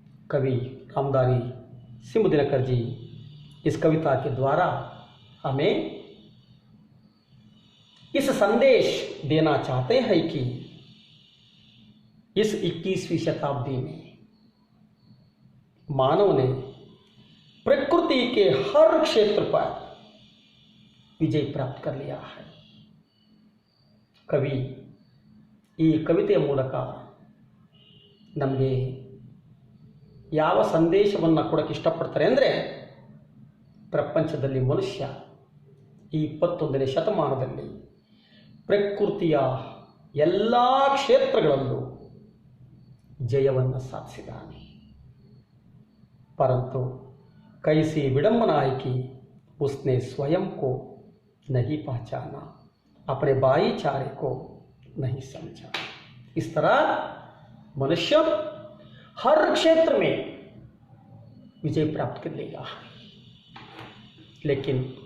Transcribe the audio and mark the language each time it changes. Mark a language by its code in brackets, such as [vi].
[hi] कवि रामदारी सिंह दिनकर जी इस कविता के द्वारा हमें इस संदेश देना चाहते हैं कि इस 21वीं शताब्दी में मानव ने प्रकृति के हर क्षेत्र पर विजय प्राप्त कर लिया है. [kn] कवि ಈ ಕವಿತೆಯ ಮೂಲಕ ನಮಗೆ ಯಾವ ಸಂದೇಶವನ್ನು ಕೊಡೋಕ್ಕೆ ಇಷ್ಟಪಡ್ತಾರೆ ಅಂದರೆ, ಪ್ರಪಂಚದಲ್ಲಿ ಮನುಷ್ಯ ಈ 21ನೇ ಶತಮಾನದಲ್ಲಿ ಪ್ರಕೃತಿಯ ಎಲ್ಲ ಕ್ಷೇತ್ರಗಳಲ್ಲೂ ಜಯವನ್ನು ಸಾಧಿಸಿದ್ದಾನೆ. [hi] परंतु कैसी विडंबना है कि उसने स्वयं को नहीं पहचाना, अपने भाईचारे को नहीं समझा. इस तरह मनुष्य हर क्षेत्र में विजय प्राप्त कर लेगा, लेकिन